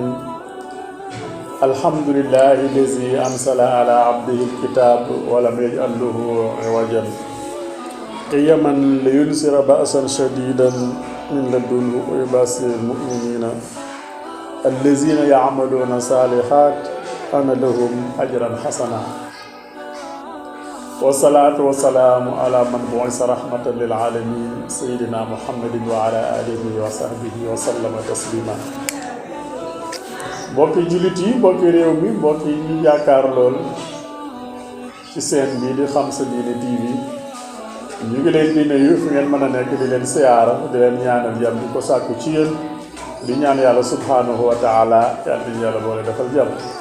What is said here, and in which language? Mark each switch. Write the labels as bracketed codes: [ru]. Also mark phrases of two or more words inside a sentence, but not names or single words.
[ar] الحمد لله الذي أنزل على عبده الكتاب ولم يجعل له عوجا قيما لينذر بأسا شديدا من لدنه ويبشر المؤمنين الذين يعملون الصالحات أن لهم أجرا حسنا. والصلاة والسلام على من بعث رحمة للعالمين سيدنا محمد وعلى آله وصحبه وسلم تسليما. [wo] mbokki jullit yi mbokki réew mi mbokki yi yaakaar lool ci seen bi di Xam Sa Diine TV ñu ngi leen di nuyu fu ngeen mën a nekk di leen siyaara di leen ñaanal jàmm di ko sàkku ci yéen di ñaan yàlla [ar] سبحانه وتعالى [wo] yàlla di yàlla boole defal jàmm